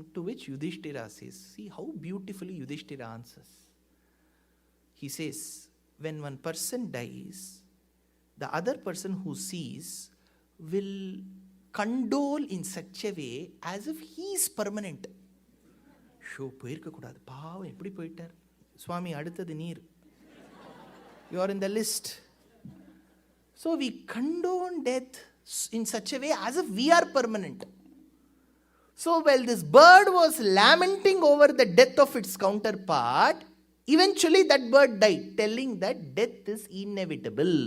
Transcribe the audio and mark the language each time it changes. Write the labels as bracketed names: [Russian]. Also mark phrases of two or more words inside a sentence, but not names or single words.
[English] To which Yudhishthira says, see how beautifully Yudhishthira answers. He says, when one person dies, the other person who sees will condole in such a way as if he is permanent. [Tamil] ஷோ, போயிருக்க கூடாது. பாவம் எப்படி போயிட்டார்? ஸ்வாமி, அடுத்தது நீர். [English] You are in the list. So we condone death in such a way as if we are permanent. So while this bird was lamenting over the death of its counterpart, eventually that bird died, telling that death is inevitable.